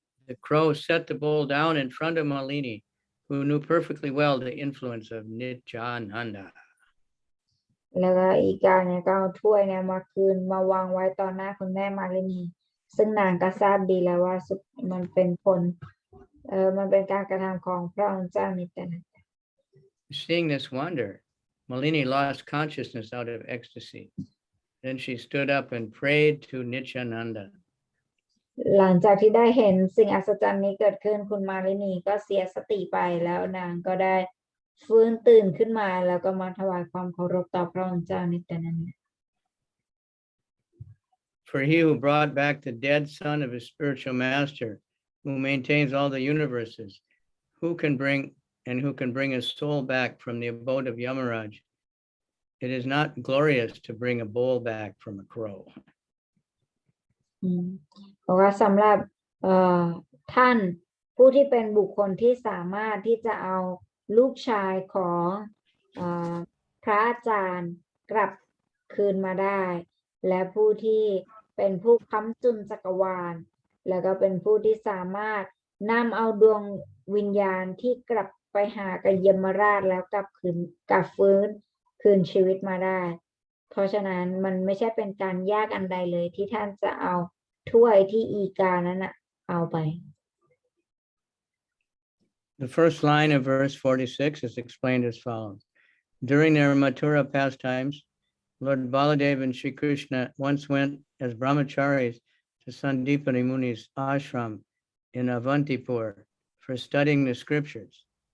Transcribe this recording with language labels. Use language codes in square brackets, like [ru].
[en] The crow set the bowl down in front of Malini, who knew perfectly well the influence of Nityananda. [th] แล้วก็อีกาเนี่ยก็เอาถ้วยเนี่ยมาคืนมาวางไว้ต่อหน้าคุณแม่มาลินีซึ่งนางก็ทราบดีแล้วว่ามันเป็นผลมันเป็นการกระทำของพระองค์เจ้านิตนะ [en] Seeing this wonder, Malini lost consciousness out of ecstasy. Then she stood up and prayed to Nityananda. [th] หลังจากที่ได้เห็นสิ่งอัศจรรย์นี้เกิดขึ้นคุณมาลินีก็เสียสติไปแล้วนางก็ได้ฟื้นตื่นขึ้นมาแล้วก็มาถวายความเคารพต่อพระองค์เจ้านิตนันท์ [en] For he who brought back the dead son of his spiritual master, who maintains all the universes, who can bring his soul back from the abode of Yamaraj. It is not glorious to bring a bowl back from a crow. [th] เพราะว่าสำหรับท่านผู้ที่เป็นบุคคลที่สามารถที่จะเอาลูกชายของพระอาจารย์กลับคืนมาได้และผู้ที่เป็นผู้ค้ำจุนจักรวาลแล้วก็เป็นผู้ที่สามารถนำเอาดวงวิญญาณที่กลับไปหากับยมราชแล้วกลับ ฟื้นคืนชีวิตมาได้เพราะฉะนั้นมันไม่ใช่เป็นการยากอันใดเลยที่ท่านจะเอาถ้วยที่อีกานั้นเอาไป [en] The first line of verse 46 is explained as follows. During their Mathura pastimes, Lord Baladev and Sri Krishna once went as brahmacharis to Sandipani Muni's ashram in Avantipur for studying the scriptures.